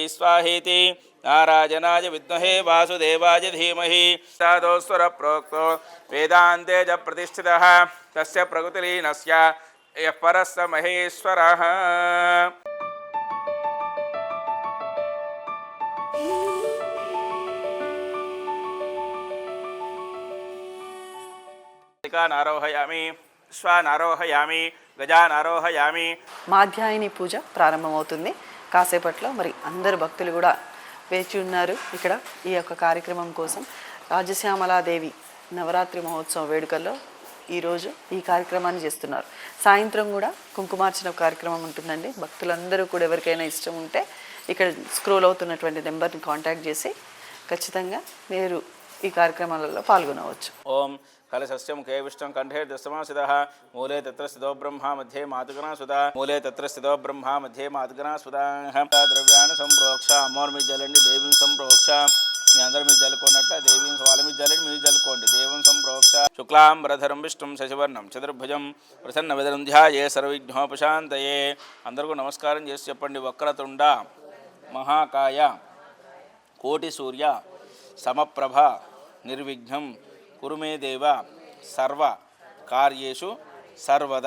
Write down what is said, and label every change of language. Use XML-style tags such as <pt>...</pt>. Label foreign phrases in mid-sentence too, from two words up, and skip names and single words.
<sa>स्वाहेति नारायणाय विद्महे वासुदेवाय धीमहि तदोस्वर प्रोक्तो वेदान्ते च प्रतिष्ठितः तस्य प्रकृतिलीनस्य यः परस्य महेश्वरः नारोहयामि श्वानारोहयामि गजानारोहयामि</sa> <te>మాధ్యాయిని పూజ ప్రారంభమవుతుంది కాసేపట్లో. మరి అందరు భక్తులు కూడా వేచి ఉన్నారు ఇక్కడ ఈ యొక్క కార్యక్రమం కోసం. రాజశ్యామలాదేవి నవరాత్రి మహోత్సవం వేడుకల్లో ఈరోజు ఈ కార్యక్రమాన్ని చేస్తున్నారు. సాయంత్రం కూడా కుంకుమార్చన కార్యక్రమం ఉంటుందండి. భక్తులందరూ కూడా ఎవరికైనా ఇష్టం ఉంటే ఇక్కడ స్క్రోల్ అవుతున్నటువంటి నెంబర్ని కాంటాక్ట్ చేసి ఖచ్చితంగా మీరు ఈ కార్యక్రమాలలో పాల్గొనవచ్చు.</te> <sa>ఓం कलशस्य मुखे विष्णु कंठे दशमासिदः मूले तत्र स्थितो ब्रह्मा मध्ये मातुगना सुधा मूले तत्र स्थितो ब्रह्मा मध्ये मातुगना सुधा द्रव्याన్ని</sa> <te>సంప్రోక్ష అమ్మవారి మీద జల్లండి, దేవిని సంప్రోక్ష. మీ అందరి మీద జల్లుకున్నట్ల దేవిని వాళ్ళ మీద జల్లండి, మీరు జల్లుకోండి.</te> <sa>देवं संप्रोक्ष शुक्लाम्बरधरं विष्णुं शशिवर्णं चतुर्भुजं प्रसन्न विदरं ध्याये सर्वविघ्नोपशान्तये.</sa> <te>అందరికీ నమస్కారం చేసి చెప్పండి.</te> <sa>वक्रतुण्ड महाकाय कोटि सूर्य समप्रभ निर्विघ्नं कुरुमे देव सर्व कार्येषु सर्वदा.</sa>